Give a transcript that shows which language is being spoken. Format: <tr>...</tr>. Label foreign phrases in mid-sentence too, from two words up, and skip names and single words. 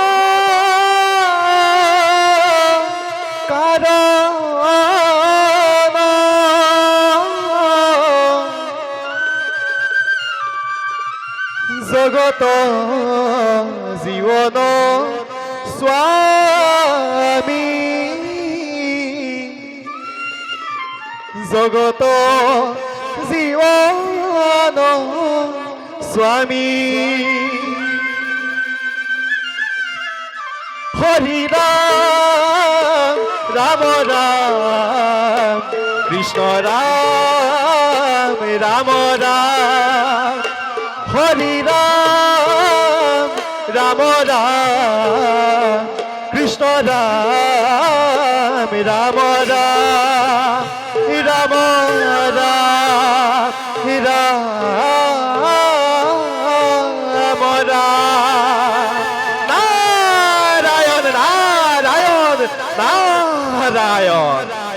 <as>জগত জীৱন স্বামী জগত জীৱন স্বামী</as> <sa>হৰি ৰাম ৰাম ৰাম কৃষ্ণ ৰাম ৰাম ৰাম হৰি রাম রাম রাম কৃষ্ণ রাম রাম রাম রাম রাম রাম রাম নারায়ণ নারায়ণ নারায়ণ</sa>